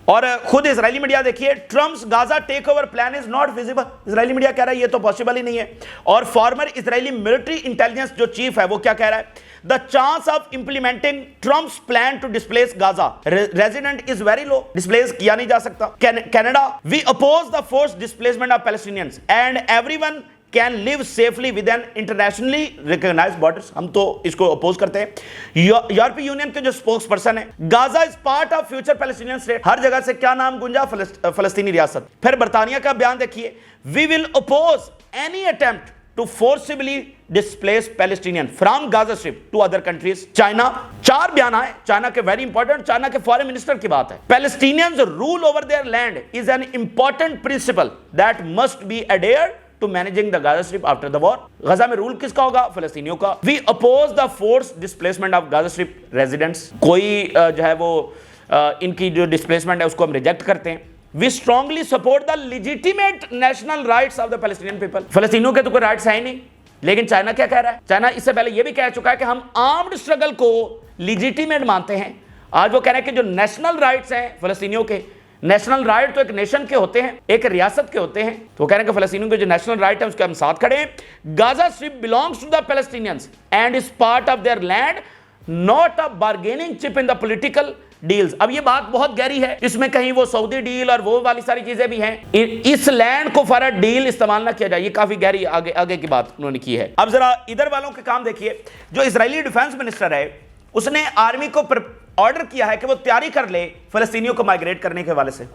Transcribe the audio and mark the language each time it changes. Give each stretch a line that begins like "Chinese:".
Urdu: اور خود اسرائیلی میڈیا دیکھیے,
English: Trump's غزہ take over plan is not visible.
Urdu: Israeli media کہہ رہا ہے یہ تو پاسبل ہی نہیں ہے. اور فارمر اسرائیلی ملٹری انٹیلیجنس جو چیف ہے وہ کیا کہہ رہا ہے,
English: the chance of implementing Trump's plan to displace Gaza resident is very low.
Urdu: displace کیا نہیں جا سکتا.
English: Canada, we oppose the forced displacement of Palestinians and everyone can live safely within internationally recognized borders.
Urdu: ہم تو اس کو oppose کرتے ہیں. یورپی یونین کے جو سپوکس پرسن ہے,
English: Gaza is part of future Palestinian state,
Urdu: ہر جگہ سے کیا نام گونجا, فلسطینی ریاست. پھر برطانیہ کا بیان دیکھیے,
English: we will oppose any attempt to forcibly displace Palestinians from Gaza Strip to other countries.
Urdu: China, 4 بیان آئے, چائنا کے ویری امپورٹنٹ, چائنا کے فارن منسٹر کی بات ہے.
English: Palestinians rule over their land is an important principle that must be adhered to managing the Gaza Strip after the war.
Urdu: Gaza میں role کس کا ہوگا, فلسطینیوں کا.
English: We oppose the forced displacement of Gaza Strip residents.
Urdu: کوئی جو ہے وہ ان کی جو ڈسپلیسمنٹ ہے اس کو ہم ریجیکٹ کرتے ہیں.
English: We strongly support the legitimate national rights of the Palestinian people.
Urdu: فلسطینیوں کے تو کوئی رائٹس ہیں ہی نہیں. لیکن چائنا کیا کہہ رہا ہے, چائنا اس سے پہلے یہ بھی کہہ چکا ہے کہ ہم آرمڈ اسٹرگل کو لیجیٹیمیٹ مانتے ہیں. آج وہ کہہ رہے ہیں کہ جو نیشنل رائٹس ہیں فلسطینیوں کے, نیشنل رائٹ تو ایک نیشن کے ہوتے ہیں, ایک ریاست کے ہوتے ہیں, تو وہ کہہ رہے ہیں کہ فلسطینیوں کے جو نیشنل رائٹ ہے اس کے ہم ساتھ کھڑے ہیں.
English: Gaza Strip belongs to the Palestinians and is part of their land, not a bargaining chip in the political deals.
Urdu: اب یہ بات بہت گہری ہے, اس میں کہیں وہ سعودی ڈیل اور وہ والی ساری چیزیں بھی ہیں. اس لینڈ کو فار ڈیل استعمال نہ کیا جائے, یہ کافی گہری آگے کی بات انہوں نے کی ہے. اب ذرا ادھر والوں کے کام دیکھیے. جو اسرائیلی ڈیفنس منسٹر ہے اس نے آرمی کو آرڈر کیا ہے کہ وہ تیاری کر لے فلسطینیوں کو مائگریٹ کرنے کے حوالے سے.